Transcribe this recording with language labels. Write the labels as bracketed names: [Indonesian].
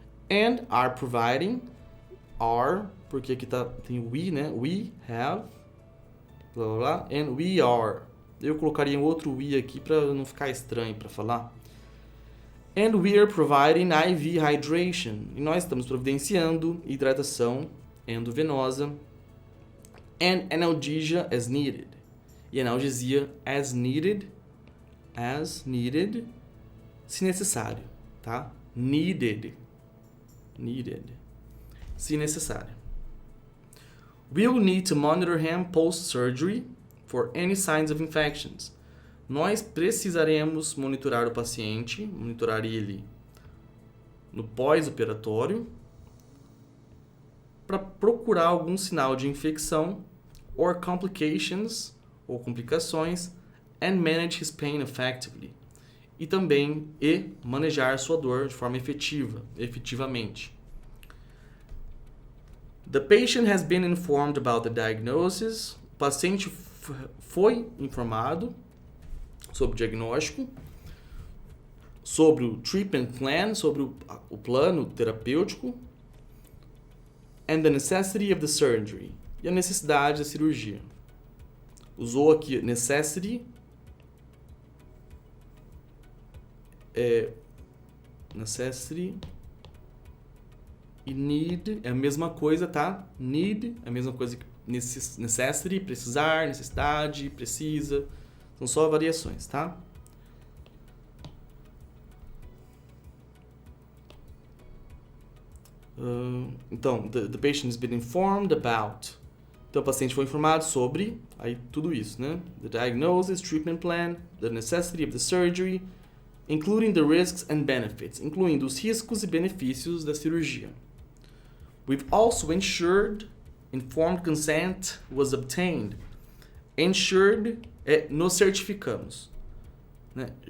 [English] And are providing, [Portuguese] porque aqui tem we, né? [English] We have, blá blá blá, and we are. [Portuguese] Eu colocaria um outro we aqui para não ficar estranho para falar. [English] And we are providing IV hydration. [Portuguese] E nós estamos providenciando hidratação endovenosa. [English] And analgesia as needed. [Portuguese] E analgesia [English] as needed, [Portuguese] se necessário, tá? Needed, se necessário. [English] We'll need to monitor him post-surgery for any signs of infections. [Portuguese] Nós precisaremos monitorar o paciente, monitorar ele no pós-operatório, para procurar algum sinal de infecção [English] or complications, [Portuguese] ou complicações, [English] and manage his pain effectively. [Portuguese] E também manejar sua dor de forma efetivamente. [English] The patient has been informed about the diagnosis. [Portuguese] O paciente foi informado sobre o diagnóstico, sobre o [English] treatment plan, [Portuguese] sobre o plano terapêutico, [English] and the necessity of the surgery, [Portuguese] e a necessidade da cirurgia. Usou aqui necessity, e need é a mesma coisa, tá? Need é a mesma coisa que necessity, precisar, necessidade, precisa. São só variações, tá? [English] Então, the patient has been informed about. [Portuguese] Então, o paciente foi informado sobre aí tudo isso, né? [English] The diagnosis, treatment plan, the necessity of the surgery, including the risks and benefits, [Portuguese] incluindo os riscos e benefícios da cirurgia. [English] We've also ensured informed consent was obtained. [Portuguese] Ensured é nos certificamos, né?